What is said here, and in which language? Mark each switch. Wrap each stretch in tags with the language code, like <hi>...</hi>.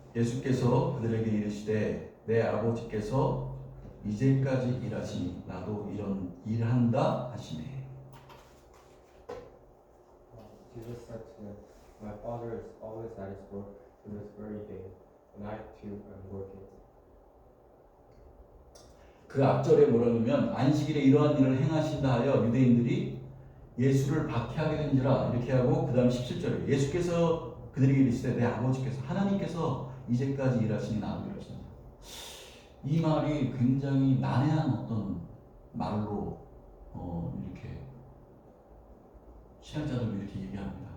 <ko>예수께서 그들에게 이르시되 내 아버지께서 이제까지 일하시니 나도 일한다 하시네.</ko> <en>Jesus said to them, My Father is always at his work to this very day, and I too am working.</en> <ko>그 앞절에 뭐라냐면 안식일에 이러한 일을 행하신다 하여 유대인들이 예수를 박해하게 된지라 이렇게 하고 그 다음 17절에 예수께서 그들에게 이르시되 내 아버지께서 하나님께서 이제까지 일하시니 나도 일하신다. 이 말이 굉장히 난해한 어떤 말로 이렇게 신학자들도 이렇게 얘기합니다.</ko>